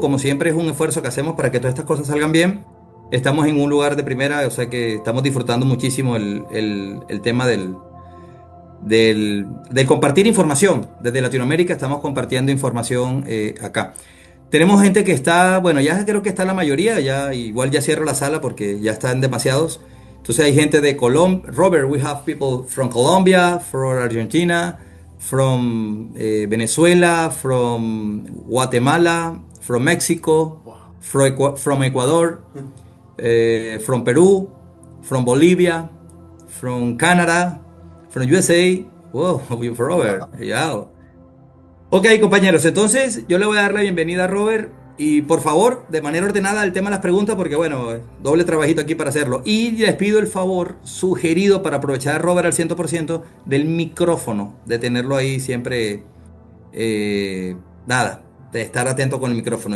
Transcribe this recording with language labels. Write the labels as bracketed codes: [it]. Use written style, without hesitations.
[es] Como siempre es un esfuerzo que hacemos para que todas estas cosas salgan bien. Estamos en un lugar de primera, o sea que estamos disfrutando muchísimo el tema del compartir información. Desde Latinoamérica estamos compartiendo información acá. Tenemos gente que está, bueno, ya creo que está la mayoría, ya igual ya cierro la sala porque ya están demasiados. Entonces hay gente de Colombia. [en] Robert, we have people from Colombia, from Argentina, from Venezuela, from Guatemala, from Mexico, Wow. from Ecuador, from Peru, from Bolivia, from Canada, from USA. Wow, from Robert. Wow. Yeah. [es] Ok, compañeros, entonces yo le voy a dar la bienvenida a Robert y por favor, de manera ordenada, el tema de las preguntas, porque bueno, doble trabajito aquí para hacerlo. Y les pido el favor sugerido para aprovechar a Robert al 100% del micrófono, de tenerlo ahí siempre, eh, nada, de estar atento con el micrófono.